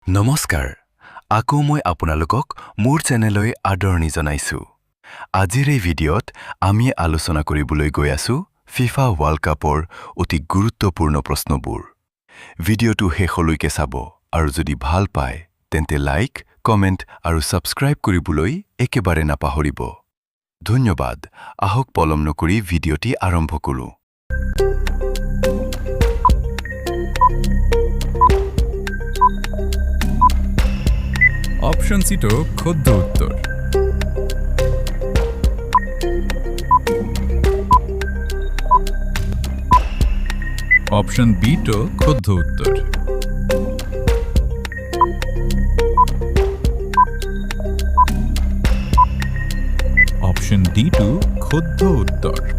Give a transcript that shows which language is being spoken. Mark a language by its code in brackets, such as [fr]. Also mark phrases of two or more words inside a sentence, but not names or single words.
[as] নমস্কাৰ আকৌ মই আপোনালোকক মোৰ চেনেললৈ আদৰণি জনাইছো আজিৰ এই ভিডিঅ'ত আমি আলোচনা কৰিবলৈ গৈ আছো ফিফা ওয়াৰ্ল্ড কাপৰ অতি গুৰুত্বপূৰ্ণ প্ৰশ্নবোৰ ভিডিঅ'টো শেষলৈকে চাব আৰু যদি ভাল পায় তেন্তে [en] like comment [as] আৰু সাবস্ক্ৰাইব কৰিবলৈ একেবাৰে নাপাহৰিব ধন্যবাদ আহক পলম নকৰি ভিডিঅ'টি আৰম্ভ কৰো অপশন সি টো শুদ্ধ উত্তর অপশন বি টো শুদ্ধ উত্তর অপশন ডি টো শুদ্ধ উত্তর